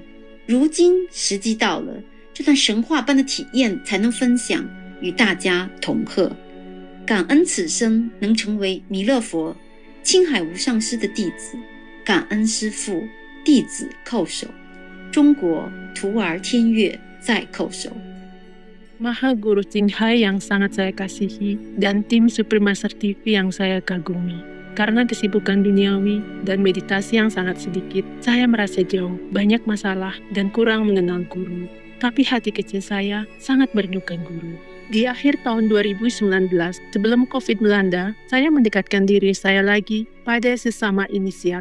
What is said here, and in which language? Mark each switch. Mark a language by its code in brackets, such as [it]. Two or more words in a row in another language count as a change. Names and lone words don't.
[zh] 如今时机到了，这段神话般的体验才能分享，与大家同贺。感恩此生能成为弥勒佛青海无上师的弟子，感恩师父，弟子叩首。中国徒儿天乐在叩首。 [id] Maha Guru CHINGHAI yang sangat saya kasihi dan tim Supremaster TV yang saya kagumi. Karena kesibukan duniawi dan meditasi yang sangat sedikit, saya merasa jauh, banyak masalah, dan kurang mengenal guru. Tapi hati kecil saya sangat merindukan guru. Di akhir tahun 2019, sebelum COVID melanda, saya mendekatkan diri saya lagi pada sesama inisiat.